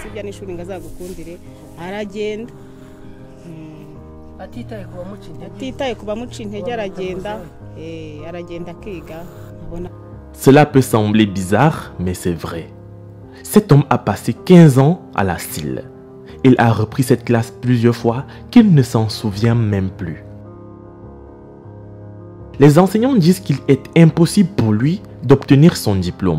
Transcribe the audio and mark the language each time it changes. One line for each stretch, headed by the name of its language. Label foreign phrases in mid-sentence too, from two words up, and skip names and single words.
Kinyarwanda: n'ishuri ngo azagukundire aragenda atitaye ku bamuca intege aragenda akiga.
French: Cela peut sembler bizarre, mais c'est vrai. Cet homme a passé 15 ans à la CIL. Il a repris cette classe plusieurs fois qu'il ne s'en souvient même plus. Les enseignants disent qu'il est impossible pour lui d'obtenir son diplôme.